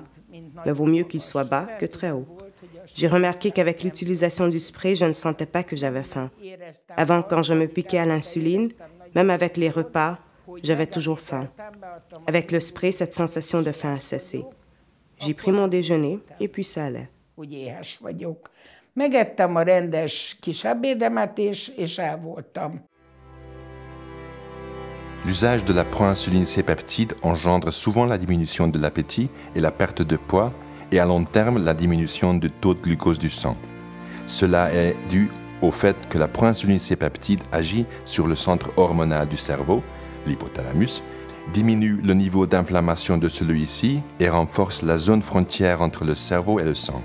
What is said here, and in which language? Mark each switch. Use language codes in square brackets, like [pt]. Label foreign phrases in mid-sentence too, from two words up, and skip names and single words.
[fr] Mais vaut mieux qu'il soit bas que très haut. J'ai remarqué qu'avec l'utilisation du spray, je ne sentais pas que j'avais faim. Avant, quand je me piquais à l'insuline, même avec les repas, j'avais toujours faim. Avec le spray, cette sensation de faim a cessé. J'ai pris mon déjeuner et puis ça allait. [hu] Megettem a rendes kis ebédemet, és el voltam. [fr] L'usage de la proinsuline C-peptide engendre souvent la diminution de l'appétit et la perte de poids, et à long terme la diminution du taux de glucose du sang. Cela est dû au fait que la proinsuline C-peptide agit sur le centre hormonal du cerveau, l'hypothalamus, diminue le niveau d'inflammation de celui-ci et renforce la zone frontière entre le cerveau et le sang.